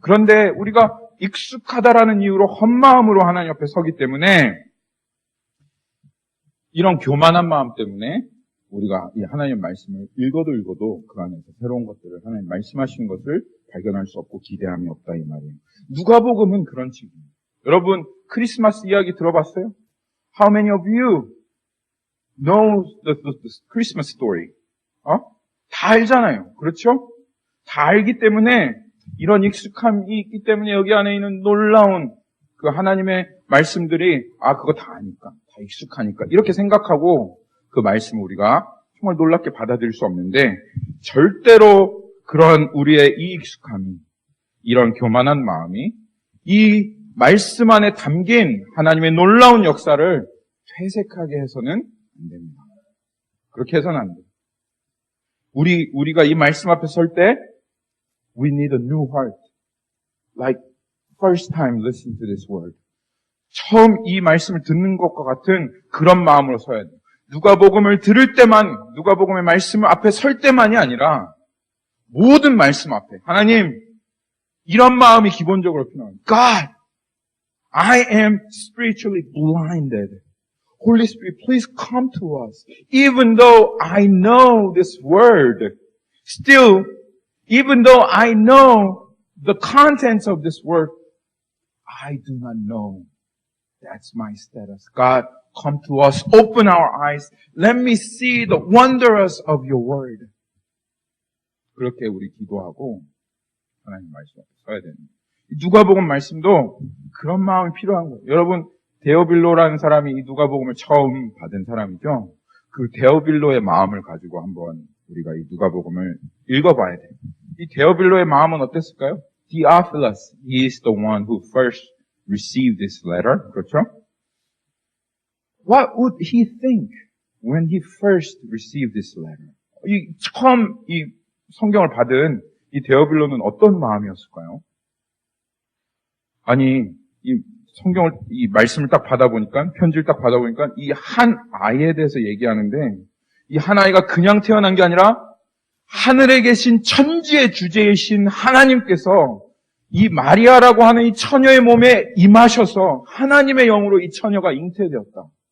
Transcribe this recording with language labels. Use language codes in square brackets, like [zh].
[ko] 그런데 우리가 익숙하다라는 이유로 헛마음으로 하나님 앞에 서기 때문에 이런 교만한 마음 때문에 우리가 이 하나님의 말씀을 읽어도 그 안에서 새로운 것들을 하나님 말씀하시는 것을 발견할 수 없고 기대함이 없다 이 말이에요. 누가복음은 그런 식이에요. 여러분 크리스마스 이야기 들어봤어요? [en] How many of you know the Christmas story? [ko] 다 알잖아요. 그렇죠? 다 알기 때문에 이런 익숙함이 있기 때문에 여기 안에 있는 놀라운 그 하나님의 말씀들이 그거 다 아니까, 다 익숙하니까 이렇게 생각하고 그 말씀을 우리가 정말 놀랍게 받아들일 수 없는데 절대로 그런 우리의 이 익숙함이 이런 교만한 마음이 이 말씀 안에 담긴 하나님의 놀라운 역사를 퇴색하게 해서는 안 됩니다. 그렇게 해서는 안 돼요. 우리가 이 말씀 앞에 설 때 [en] we need a new heart. Like first time listen to this word. [ko] 처음 이 말씀을 듣는 것과 같은 그런 마음으로 서야 돼요. 누가복음을 들을 때만, 누가복음의 말씀 앞에 설 때만이 아니라 모든 말씀 앞에 하나님 이런 마음이 기본적으로 필요합니다. [en] God, I am spiritually blinded. Holy Spirit, please come to us. Even though I know this word, still, even though I know the contents of this word, I do not know. That's my status. God, come to us. Open our eyes. Let me see the wonders of your word. [ko] 그렇게 우리 기도하고 하나님 말씀 앞에 서야 됩니다. 누가복음 말씀도 그런 마음이 필요한 거예요. 여러분, 데오빌로라는 사람이 이 누가복음을 처음 받은 사람이죠. 그 데오빌로의 마음을 가지고 한번 우리가 이 누가복음을 읽어봐야 돼요. 이 데오빌로의 마음은 어땠을까요? [en] Theophilus, he is the one who first received this letter. [ko] 그렇죠? [en] What would he think when he first received this letter? [ko] 처음 이 성경을 받은 이 데오빌로는 어떤 마음이었을까요? 아니, 이 성경을, 이 말씀을 딱 받아보니까, 편지를 딱 받아보니까, 이 한 아이에 대해서 얘기하는데, 이 한 아이가 그냥 태어난 게 아니라, 하늘에 계신 천지의 주제이신 하나님께서 이 마리아라고 하는 이 처녀의 몸에 임하셔서 하나님의 영으로 이 처녀가 잉태되었다.